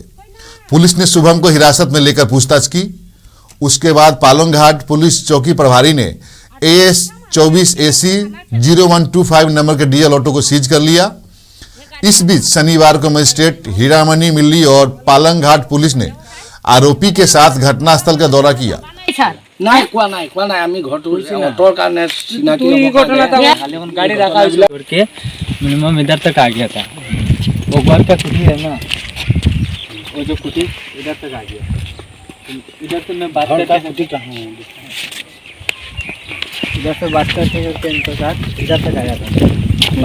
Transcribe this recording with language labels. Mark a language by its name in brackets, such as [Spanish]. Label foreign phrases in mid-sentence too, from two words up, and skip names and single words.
[Hindi] पुलिस ने शुभम को हिरासत में लेकर पूछताछ की। उसके बाद पालंघाट पुलिस चौकी प्रभारी ने AS 24 AC 0125 नंबर के डीएल ऑटो को सीज कर लिया। इस बीच शनिवार को मजिस्ट्रेट हीरामणि मिल्ली और पालंघाट पुलिस ने आरोपी के साथ घटनास्थल का दौरा किया। [Assamese] নাই কোৱা নাই আমি ঘৰটো অটৰ কাৰণে চিনাকি [Hindi] गाड़ी रखा करके मिनिमम इधर तक आ गया था। वो घर का कुटी है ना, वो जो कुटी इधर तक आ गया। इधर से मैं बात करता कुटी कहाँ है, इधर से बात करते करते इनके साथ इधर तक आया था।